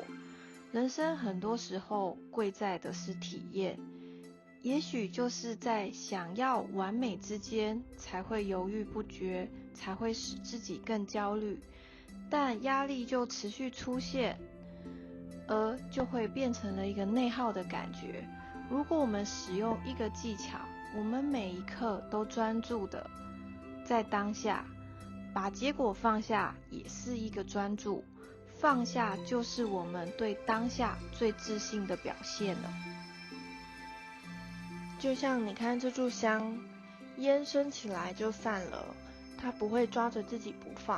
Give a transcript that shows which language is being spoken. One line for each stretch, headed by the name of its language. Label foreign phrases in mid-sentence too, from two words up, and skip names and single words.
Chinese: 人生很多時候貴在的是體驗，也許就是在想要完美之間，才會猶豫不決，才會使自己更焦慮，但壓力就持續出現，而就會變成了一個內耗的感覺。如果我們使用一個技巧， 我們每一刻都專注的在當下，把結果放下也是一個專注。放下就是我們對當下最自信的表現了。就像你看這炷香，煙升起來就散了，它不會抓着自己不放。